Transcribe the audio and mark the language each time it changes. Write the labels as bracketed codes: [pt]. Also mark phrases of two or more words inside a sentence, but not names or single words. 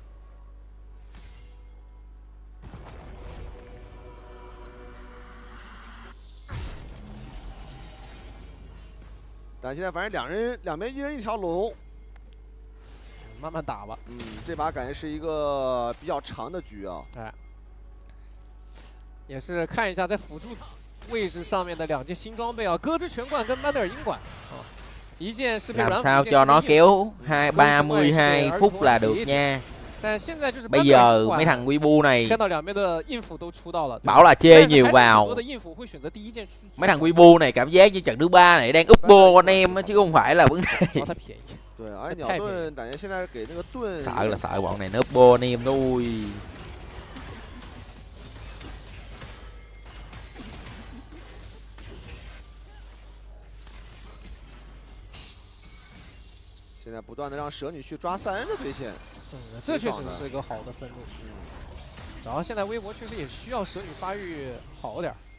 [zh] 但现在反正两边一人一条龙，慢慢打吧。这把感觉是一个比较长的局啊。哎，也是看一下在辅助位置上面的2件新装备啊，歌之拳冠跟曼德尔鹰管啊，一件是被 [vi] Làm sao cho nó kéo 32 phút là được nha. [zh] 但现在就是 [vi] bây giờ mấy thằng Weibo này [zh] 看到两边的应付都出到了 [vi] bảo là chê nhiều vào. [zh] 多的应付会选择第一件 [vi] mấy thằng Weibo này cảm giác như trận thứ 3 này đang up bo anh em chứ không phải là vấn đề. [zh] 对，而且鸟盾感觉现在给那个盾 [vi] sợ là sợ bọn này nó up bo anh em thôi. [zh] 现在不断的让蛇女去抓赛恩的对线，这确实是一个好的分路。然后现在微博确实也需要蛇女发育好点。